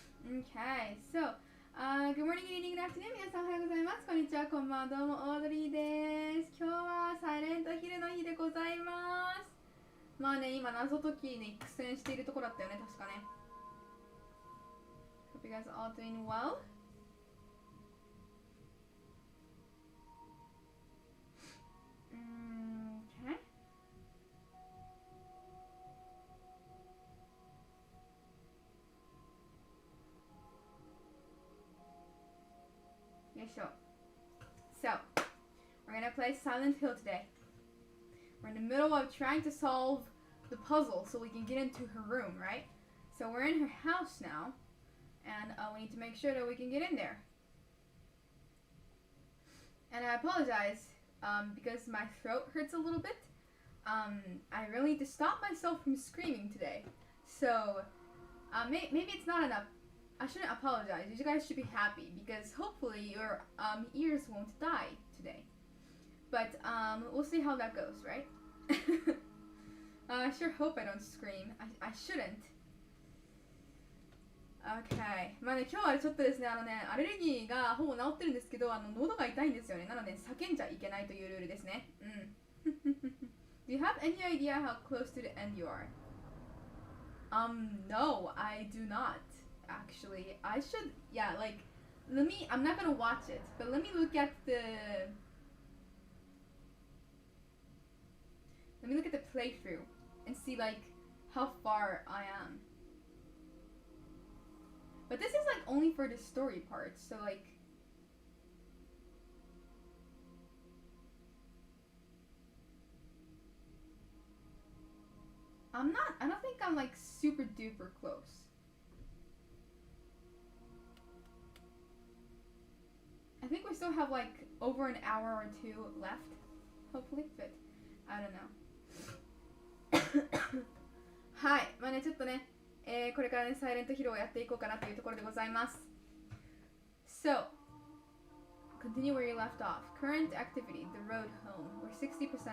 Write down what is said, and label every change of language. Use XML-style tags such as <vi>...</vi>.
<en>Okay, so, good morning, good evening, good afternoon.</en> <ja>皆さんおはようございます。こんにちは、こんばんは。どうも、オードリーです。今日はサイレントヒルの日でございます。まあね、今謎解きに苦戦しているところだったよね、確かね。</ja> <en>Hope you guys are all doing well. Okay.</en> <ja>よいしょ。</ja> <en>So, we're gonna play Silent Hill today. We're in the middle of trying to solve the puzzle so we can get into her room, right? So we're in her house now, and we need to make sure that we can get in there. And I apologize because my throat hurts a little bit. I really need to stop myself from screaming today. So maybe it's not enough. I shouldn't apologize. You guys should be happy because hopefully your ears won't die today. But we'll see how that goes, right? I sure hope I don't scream. I shouldn't. Okay.</en> <ja>まあね、今日はちょっとですね、アレルギーがほぼ治ってるんですけど、喉が痛いんですよね。なので、叫んじゃいけないというルールですね。</ja> <en>Do you have any idea how close to the end you are? No, I do not. Actually, I should, yeah, like, I'm not gonna watch it, but let me look at the playthrough and see, like, how far I am. But this is, like, only for the story part, so, like, I don't think I'm, like, super duper close. I think we still have, like, over an hour or two left, hopefully, but I don't know.</en> <ja>はい、まあね、ちょっとね、これからね、サイレントヒルをやっていこうかなというところでございます。</ja> <en>So, continue where you left off. Current activity, the road home. We're 60%.</en>